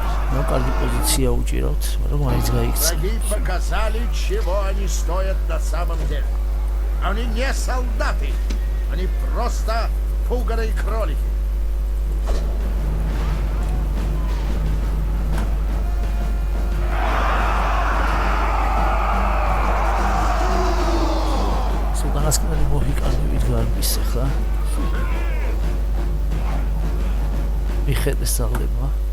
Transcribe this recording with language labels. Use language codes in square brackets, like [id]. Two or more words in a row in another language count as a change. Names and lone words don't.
[ka] Ну, კარგი პოზიცია უჭირავთ, მაგრამ მაინც გაიქცა. [ru] Враги показали, чего они стоят на самом деле. Они не солдаты. Они просто пуганые кролики. [ka] უკანასკნელი მოჰიკანებით გარბის ახლა. მიხედეს ძალებმა.